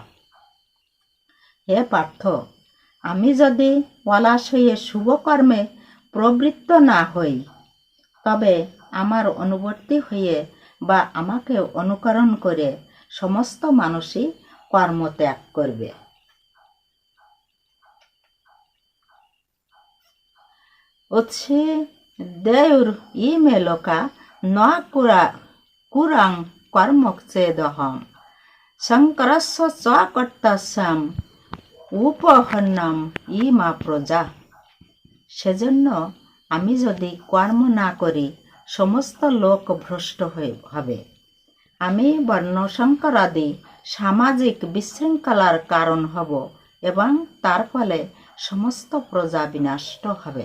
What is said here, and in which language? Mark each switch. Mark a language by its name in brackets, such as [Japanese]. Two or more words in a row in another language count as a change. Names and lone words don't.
[Bangla] হে পার্থ, আমি যদি পলাশ হয়ে শুভ কর্মে প্রবৃত্ত না হই, তবে আমার অনুবর্তী হয়ে বা আমাকে অনুকরণ করে সমস্ত মানুষই কর্মত্যাগ করবে। [Sanskrit] উৎসে দেউর ইমে লোকা ন কুরাং কর্মচেদহম শঙ্করস্য চ কর্তস্যাম উপহন্নম ইমা প্রজা। [Bangla] সেজন্য আমি যদি কর্ম না করি, সমস্ত লোক ভ্রষ্ট হবে। আমি বর্ণসংকরাদি সামাজিক বিশৃঙ্খলার কারণ হব এবং তার ফলে সমস্ত প্রজা বিনষ্ট হবে।